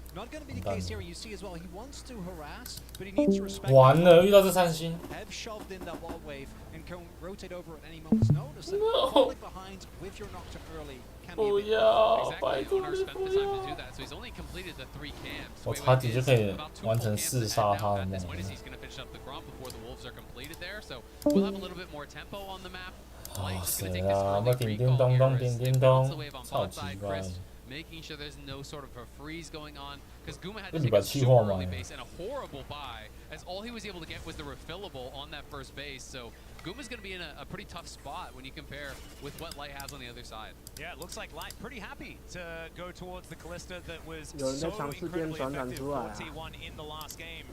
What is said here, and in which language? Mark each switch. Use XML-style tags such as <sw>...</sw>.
<en>Not going to be the case here. You see as well, he wants to harass, but he needs to respect.</en> <zh>完了，遇到这三星。</zh> <en>Have shoved in that wall wave and can rotate over at any moment's notice. And falling behind with your Nocturne early can be a bit. Exactly. Owner spent the time to do that, so he's only completed the 3 camps.</en> <zh>我差点就可以完成4杀他的梦。</zh> <en>He's going to finish up the Grump before the Wolves are completed there, so we'll have a little bit more tempo on the map.</en> <zh>啊，是啊，那叮叮咚咚，叮叮咚，超级乖。</zh> <en>Making sure there's no sort of a freeze going on, because Guma had to take a super early base and a horrible buy, as all he was able to get was the refillable on that first base. So Guma's going to be in a pretty tough spot when you compare with what Light has on the other side. Yeah, it looks like Light pretty happy to go towards the Kalista that was so incredibly effective for T1 in the last game.</en>